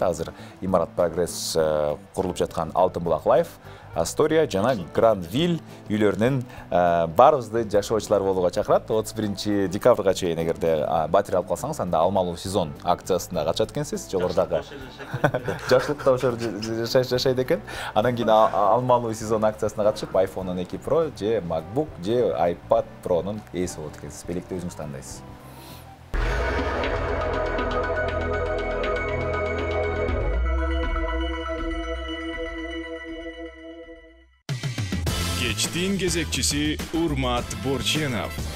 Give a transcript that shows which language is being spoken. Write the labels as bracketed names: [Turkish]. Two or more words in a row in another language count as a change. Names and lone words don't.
[Kyrgyz] Азыр Имарат Прогресс курулуп жаткан Алтын Булак Лайф, Астория жана Грандвилл үйлөрүнүн баарыбызды жашоочулар болууга чакырат. 31 декабрга чейин эгерде батир алып калсаңыз, анда алмалуу сезон акциясында катышат экенсиз. Жогорудагы жакшылыкта ошор жашайт экен. Андан кийин алмалуу сезон акциясына катышып, iPhone 12 Pro же MacBook же iPad Pro'нун ээси болот экенсиз. Белекти өзүңүз тандайсыз. Кечтин кезекчиси Урмат Борченов.